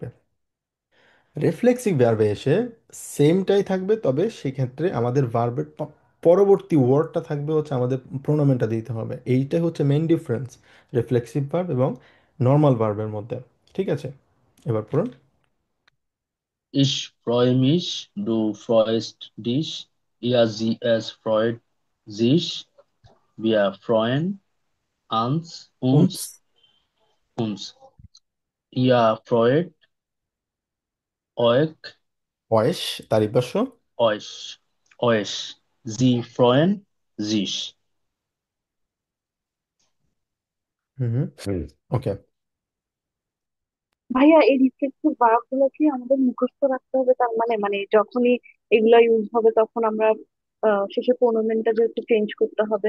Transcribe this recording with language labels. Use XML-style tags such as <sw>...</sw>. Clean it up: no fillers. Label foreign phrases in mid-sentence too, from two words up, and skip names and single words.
<bn>রিফ্লেক্সিভ ভার্বে এসে সেমটাই থাকবে, তবে সেক্ষেত্রে আমাদের ভার্বের পরবর্তী ওয়ার্ডটা থাকবে হচ্ছে আমাদের প্রোনোমেনটা দিতে হবে। এইটাই হচ্ছে মেইন ডিফারেন্স রিফ্লেক্সিভ ভার্ব এবং নর্মাল ভার্বের মধ্যে। ঠিক আছে, এবার পড়ুন।</bn> <de>Ich freue mich, du freust dich, es freut sich, wir freuen উনস, uns. Ihr freut euch,</de> <bn>বয়স, তারিখ বর্ষ।</bn> <de>euch, euch. Sie freuen sich.</de> <bn>হুম, ওকে। ভাইয়া এই</bn> <en>reflexive verb</en> <bn>গুলো কি আমাদের মুখস্থ রাখতে হবে? তার মানে মানে যখনই এগুলা ইউজ হবে তখন আমরা শেষে প্রোনোমেনটা যেহেতু চেঞ্জ করতে হবে।</bn>